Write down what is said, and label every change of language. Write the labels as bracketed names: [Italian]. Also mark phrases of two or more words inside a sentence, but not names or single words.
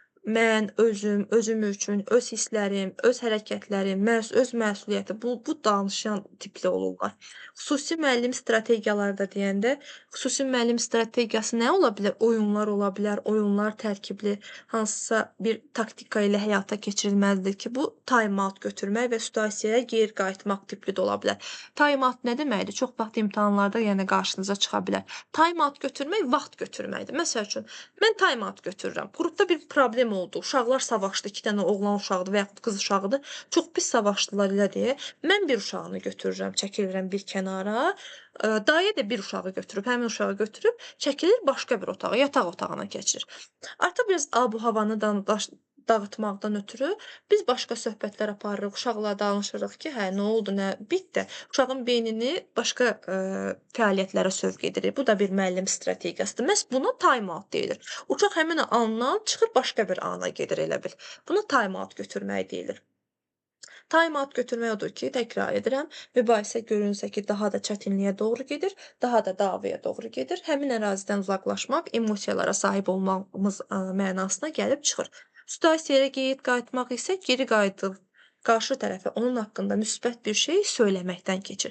[Azerbaijani] mən özüm üçün, öz hisslərim, öz hərəkətlərim, öz məsuliyyəti bu danışan tipli olurlar. Xüsusi müəllim strategiyaları da deyəndə, xüsusi müəllim strategiyası nə ola bilər? Oyunlar ola bilər, oyunlar tərkibli hansısa bir taktika ilə həyata keçirilməlidir ki, bu time-out götürmək və situasiyaya geri qayıtmaq tipli də ola bilər. Time-out nə deməkdir? Çox vaxt imtahanlarda yəni qarşınıza çıxa bilər. Time-out götürmək vaxt götürməkdir. Məsəl üçün, mən time-out götürürəm. Qrupda bir problem oldu. Uşaqlar savaşdı. 2 dənə oğlan uşağıdır və yaxud qız uşağıdır. Çox pis savaşdılar elə deyə. Mən bir uşağını götürürəm, çəkilirəm bir kənara. Dayə də bir uşağı götürüb, həmin uşağı götürüb çəkilir başqa bir otağa, yataq otağına keçir. Artıq biraz abu-havanı dağıtmaqdan ötürü biz başqa söhbətlər aparırıq, uşaqla danışırıq ki, hə, nə oldu, nə bitdi. Uşağın beynini başqa fəaliyyətlərə sövq edirik. Bu da bir müəllim strategiyasıdır. Məhz buna time-out deyilir. Uşaq həmin andan çıxır başqa bir ana gedir elə bil. Buna time-out götürmək deyilir. Time-out götürmək odur ki, təkrar edirəm, mübahisə görünsə ki, daha da çətinliyə doğru gedir, daha da davaya doğru gedir. Həmin ərazidən uzaqlaşmaq, emosiyalara sahib olmağımız mənasına gəlib çıxır. Situasiyaya geri qayıtmaq isə geri qayıdıb qarşı tərəfə onun haqqında müsbət bir şey söyləməkdən keçir.